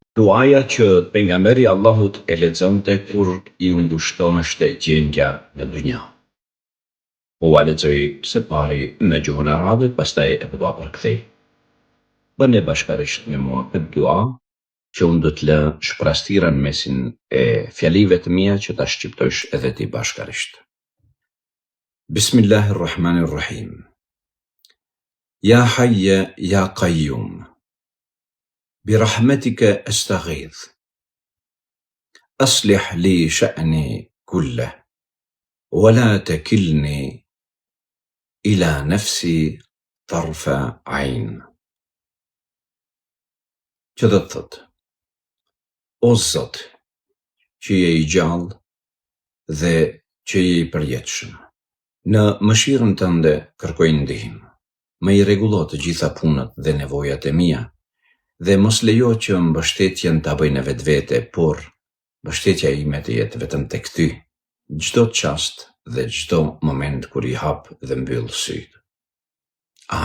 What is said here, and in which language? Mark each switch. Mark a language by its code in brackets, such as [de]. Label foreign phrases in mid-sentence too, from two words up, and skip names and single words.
[sq] Duaja që pejgamberi Allahut e lexonte kur i ngushtonte gjendja në dynja. Ua lexoj së pari në gjuhën arabe, pastaj e dua përkthej. Bëni bashkërisht me mua këtë dua, që unë do të lë shprastirën mesin e fjalive të mia që ta shqiptojsh edhe ti bashkërisht. [ar] Bismillahirrahmanirrahim. يا حي يا قيوم. برحمتك أستغيث أصلح لي شأني كله ولا تكلني إلى نفسي طرف عين. [sq] Që do të thot: O Zot, që je i gjallë dhe që je i përjetshëm, në mëshirën tënde kërkoj ndihmë. Më i rregullo të gjitha punët dhe nevojat e mia, dhe mos lejo që mbështetjen ta bëj në vetvete, por mbështetja ime të jetë vetëm tek ty, çdo çast dhe çdo moment kur i hap dhe mbyll syt.